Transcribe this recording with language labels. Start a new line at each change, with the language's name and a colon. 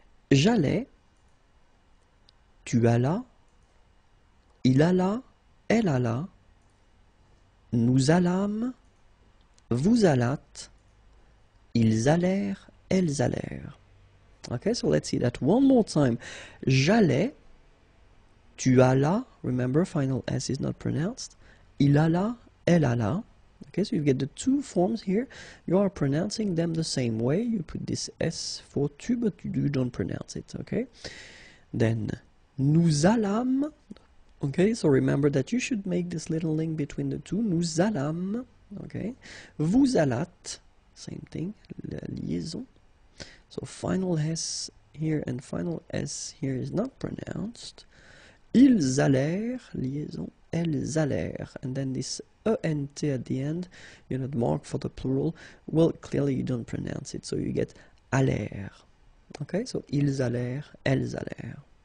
French: J'allais, tu allas, il alla, elle alla, nous allâmes, vous allâtes, ils allèrent, elles allèrent.
English: Okay, so let's see that one more time.
French: J'allais, tu allas,
English: remember final S is not pronounced,
French: il alla, elle alla.
English: Okay, so you get the two forms here. You are pronouncing them the same way. You put this S for tu, but you don't pronounce it, okay? Then,
French: nous allâmes.
English: Okay, so remember that you should make this little link between the two.
French: Nous allâmes, okay? Vous allâtes,
English: same thing,
French: la liaison.
English: So final S here and final S here is not pronounced.
French: Ils allèrent, liaison, elles allèrent.
English: And then this ENT at the end, you know, the mark for the plural, well, clearly you don't pronounce it, so you get allèrent. Okay, so
French: ils allèrent, elles allèrent.